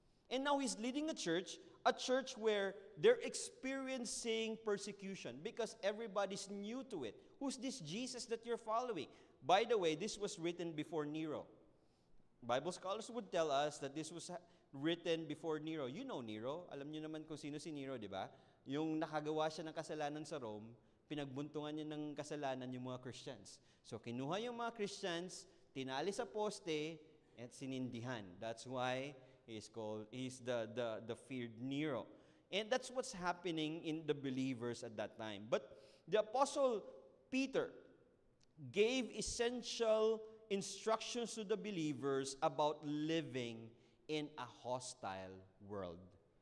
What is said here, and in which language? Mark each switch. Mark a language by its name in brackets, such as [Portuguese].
[English] And now he's leading a church where they're experiencing persecution because everybody's new to it. Who's this Jesus that you're following? By the way, this was written before Nero. Bible scholars would tell us that this was written before Nero. You know Nero. [Filipino] Alam niyo naman kung sino si Nero, di ba? Yung nakagawa siya ng kasalanan sa Rome, pinagbuntungan niya ng kasalanan yung mga Christians. So, kinuha yung mga Christians, tinali sa poste, at sinindihan. [English] That's why he's the feared Nero. And that's what's happening in the believers at that time. But the Apostle Peter gave essential instructions to the believers about living in a hostile world.